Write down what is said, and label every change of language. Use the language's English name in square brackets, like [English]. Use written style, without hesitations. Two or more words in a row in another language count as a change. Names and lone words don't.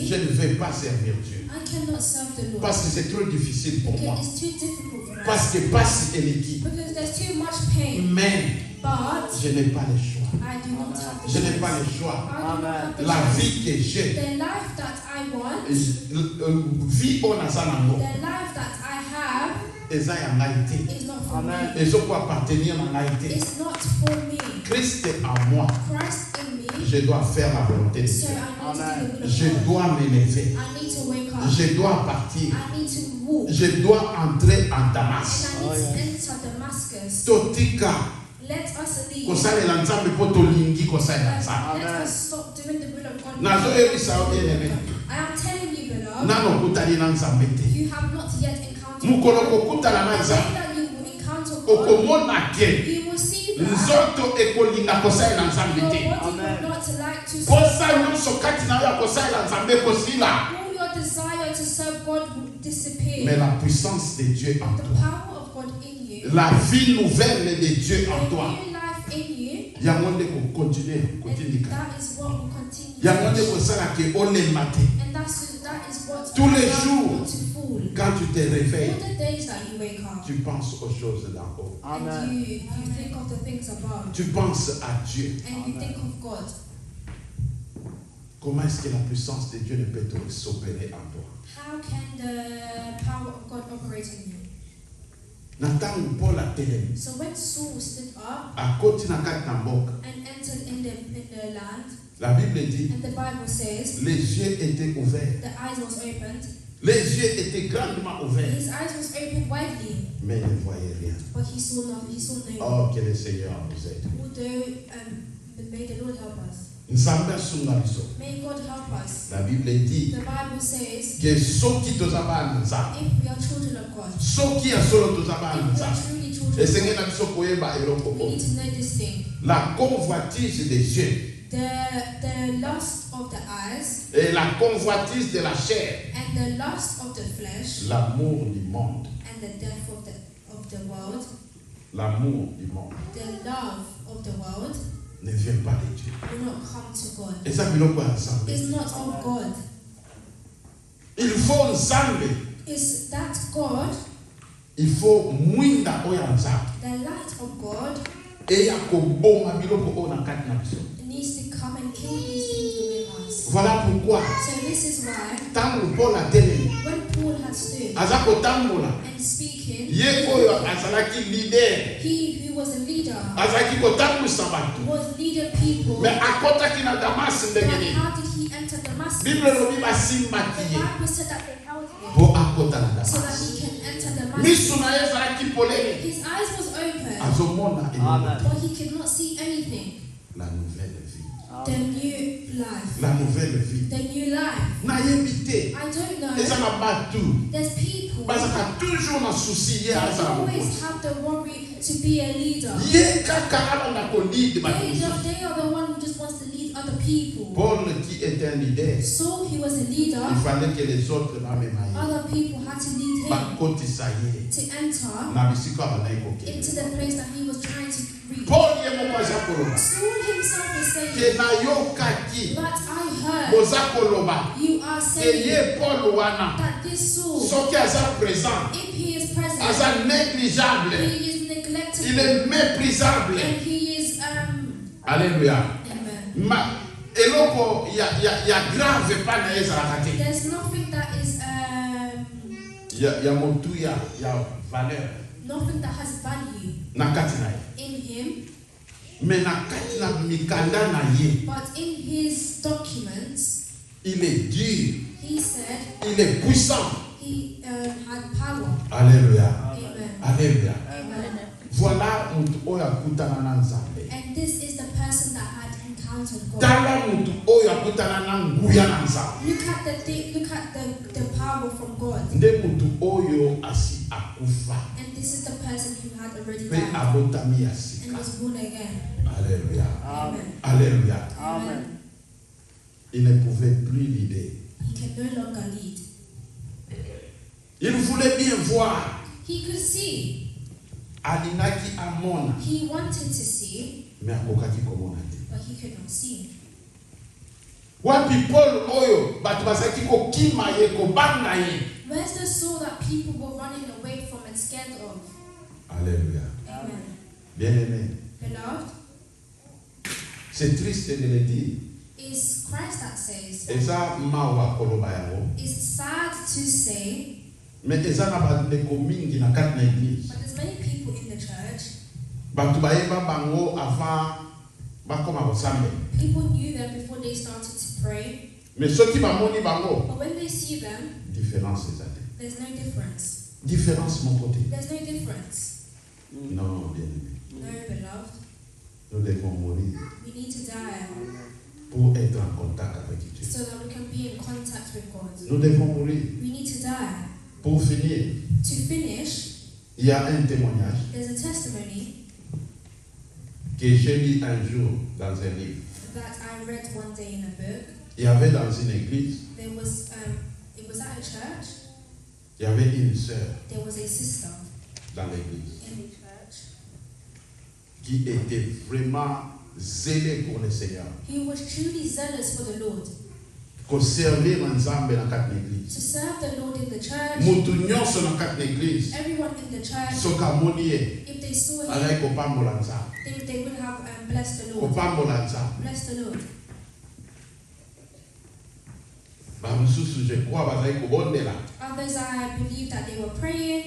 [French] je ne vais pas servir Dieu. [English] I cannot serve the Lord [French] Parce que c'est trop difficile pour moi. [English] because it's too difficult for us. [French] Parce que passe eleki. [English] Because there's too much pain. [French] Mais [English] But [French] je n'ai pas le choix. [English] I do not have the [French] Je n'ai pas [English] choice. [French] le choix. [English] I do not have the [French] La [English] choice. [French] vie que j'ai, [English] The life that I want, [Lingala] vie oyo naza nango, [English] the life that I have [Lingala] eza ya ngai te. [English] is not for me. [Lingala] Ezoko appartenir na ngai te. [English] It's not for me. [French] Christ en moi, [English] Christ in me, [French] je dois faire la volonté de [English] so [French] Dieu. [English] I need to do the will of [French] Je [English] God. [French] dois me lever. [English] I need to wake up. [French] Je dois partir. [English] I need to walk. [French] Je dois entrer en [English] And [French] Damas. [English] I need to enter Damascus. [Lingala] Totika [English] Let us leave. [Lingala] kosalela Nzambe mpo tolingi kosalela Nzambe. [English] Let us stop doing the will of God. [Lingala] Nazoyebisa yo bien-aimé, [English] I am telling you, beloved, [Lingala] nano okutani na Nzambe te. [English] you have not yet encountered [Lingala] Mokolo [English] God. [Lingala] kokutana na [English] The [Lingala] Nzambe, [English] day that you will encounter God, [Lingala] okomona ke [English] you will see that [Lingala] nzoto ekolinga kosalela Nzambe [English] your [Lingala] te. [English] body will not like to serve. [Lingala] Posa nyonso kati na yo ya kosalela Nzambe ekosila. [English] All your desire to serve God will disappear. [French] Mais la puissance de Dieu en [English] The [French] toi, [English] power of God in you, [French] la vie nouvelle de Dieu [English] the [French] en toi, [English] new life in you, [Lingala] yango nde kokontinue [English] and [Lingala] kotindika. [English] that is what will continue. [Lingala] Yango nde kosala ke olema te. [English] And that is what [French] Tous les [English] allows [French] jours, [English] you not to fall. [French] Quand tu te réveilles, [English] All the days that you wake up, [French] tu penses aux choses d'en haut. [English] and you think of the things above, [French] Tu penses à Dieu. [English] and you think of God. [French] Comment est-ce que la puissance de Dieu ne peut s'opérer en toi? [English] How can the power of God operate in you? [Lingala] Na ntango Paul atelemi, [English] So when Saul stood up [Lingala] akoti na kati na mboka, [English] and entered in the land, [French] la Bible dit, [English] and the Bible says [French] les yeux étaient ouverts. [English] the eyes was opened, [French] Les yeux étaient grandement ouverts, [English] his eyes was opened widely, [French] mais il ne voyait rien. [English] but he saw no one. [French] Oh, que le Seigneur nous aide. [English] Although may the Lord help us. [Lingala] Nzambe asunga biso. [English] May God help us. [French] La Bible dit [English] The Bible says, [Lingala] que soki toza bana nzambe, [English] if we are children of God, [Lingala] soki ya solo toza bana [English] if we are [Lingala] nzambe, [English] truly children of [Lingala] esengeli [English] God, [Lingala] na biso koyeba eloko [English] we need [Lingala] oyo. [English] to know this thing. [French] La convoitise des yeux [English] The lust of the eyes [French] et la convoitise de la chair, [English] and the lust of the flesh [French] l'amour du monde, [English] and the death of the world, [French] l'amour du monde [English] the love of the world [French] ne vient pas de Dieu. [English] will not come to God. [French] Et ça [Lingala] biloko ya nzambe. [English] It's not of God. [French] Il faut nzambe, [English] It's that God, [French] il faut [Lingala] mwinda oyo ya nzambe. [English] the light of God, [Lingala] Et ya koboma biloko oyo na kati na biso. [English] needs to come and kill these things within us. [French] Voilà pourquoi [English] So this is why [Lingala] ntango Paul atelemi [English] when Paul had stood [Lingala] aza kotambola, [English] and speaking, [Lingala] ye oyo azalaki leader, [English] he who was a leader [Lingala] azalaki kotambwisa bato, [English] was leading people. [Lingala] me akotaki na Damasi [English] But [Lingala] ndenge nini. [English] how did he enter Damascus? [Lingala] Bible elobi basimbaki [English] The [Lingala] ye [English] Bible said that they held him [Lingala] po akota na [English] so that [Lingala] Damasi. [English] he can enter Damascus. [Lingala] Miso na ye ezalaki polele, [English] His eyes was open, [Lingala] azomona eloko te. [English] but he could not see anything. [French] La nouvelle vie, [English] The new life. [French] la nouvelle vie. [English] The new life. [Lingala] Nayebi te, [English] I don't know. [Lingala] eza na bato [English] There's people [Lingala] bazaka toujours na susi ye [English] that [Lingala] azala [English] always [Lingala] mokonzi. [English] have the worry to be a leader. [Lingala] Ye kaka alanda kolide bato mosusu. [English] They are the one who just wants to lead other people. [French] Paul qui était un leader, [English] So he was a leader. [French] il fallait que les autres [Lingala] bamema ye, [English] Other people had to lead him [Lingala] bakotisa ye [English] to enter [Lingala] na bisika bazali [English] into [Lingala] kokende. [English] the place that he was trying to reach. [Lingala] Paul ye moko aza koloba [English] Saul himself is [Lingala] ke [English] saying, [Lingala] nayokaki [English] but I heard [Lingala] boza koloba [English] you are [Lingala] ke [English] saying [Lingala] ye Paul wana [English] that this Saul, [Lingala] soki aza présent, [English] if he is present, [Lingala] aza négligeable, [English] he is neglected [French] il est méprisable. [English] and he is [French] Alléluia. [English] amen. [Lingala] Eloko ya grave pa na ye ezalaka te. [English] There's nothing that is [Lingala] Ya motu ya valeur [English] nothing that has value [Lingala] na kati na ye. [English] in him, [Lingala] Mais na kati na mikanda na ye, [English] but in his documents [French] il est dur, [English] he said [French] il est puissant. [English] he had power. [French] Alléluia. [English] Amen. [French] Alléluia. [English] Amen. [Lingala] Voilà mutu oyo akutana na Nzambe. [English] And this is the person that had encountered God. [Lingala] Tala mutu oyo akutana na nguya na Nzambe. [English] Look at the power from God. [Lingala] Nde mutu oyo asi akufa [English] And this is the person who had already [Lingala] pe [English] died [Lingala] abotami ya [English] and [Lingala] sika. [English] was born again. [French] Alléluia. [English] Amen. [French] Alléluia. [English] Amen. [French] Il ne pouvait plus l'idée. [English] He can no longer lead. [French] Il voulait bien voir. [English] He could see. [Lingala] Alingaki amona. [English] He wanted to see, [Lingala] Mais akokaki komona te. [English] but he could not see. [Lingala] Wapi Paul oyo bato bazaki kokima ye kobanga ye. [English] Where's the soul that people were running away from and scared of? [French] Alléluia. [English] Amen. [French] Bien-aimé. [English] Beloved, [French] C'est triste de le dire. [English] it's Christ that says. [Lingala] Eza mawa koloba yango. [English] It's sad to say, [Lingala] Mais eza na bandeko mingi na kati na église. [English] but there's many people in the church. [Lingala] Bato bayeba bango avant bakoma kosambe. [English] People knew them before they started to pray. [Lingala] Mais soki bamoni bango, [English] But when they see them, [Lingala] différence eza te. [English] there's no difference. [French] Différence mon côté. [English] There's no difference. [French] Non, bien-aimé. [English] No, beloved. [French] Nous devons mourir [English] We need to die [French] pour être en contact avec Dieu. [English] so that we can be in contact with God. [French] Nous devons mourir [English] We need to die. [French] pour finir. [English] To finish, [French] Il y a un témoignage [English] there's a testimony [French] que j'ai lu un jour dans un livre. [English] that I read one day in a book. [French] Il y avait dans une église, [English] There was, it was at a church. [French] il y avait une sœur [English] There was a sister [French] dans l'église [English] in the church [French] qui était vraiment zélée pour le Seigneur. [English] who was truly zealous for the Lord. [French] Pour servir Nzambe dans quatre églises. [English] To serve the Lord in the church, [Lingala] Mutu nyonso na [French] quatre églises. [English] everyone in the church, [Lingala] Soka moni ye, [English] if they saw him, [Lingala] alai kopambola Nzambe. [English] they would have blessed the Lord. [Lingala] Kopambola Nzambe. [English] Bless the Lord. [Lingala] Ba mususu [French] je crois [Lingala] bazali kobondela. [English] Others, I believe that they were praying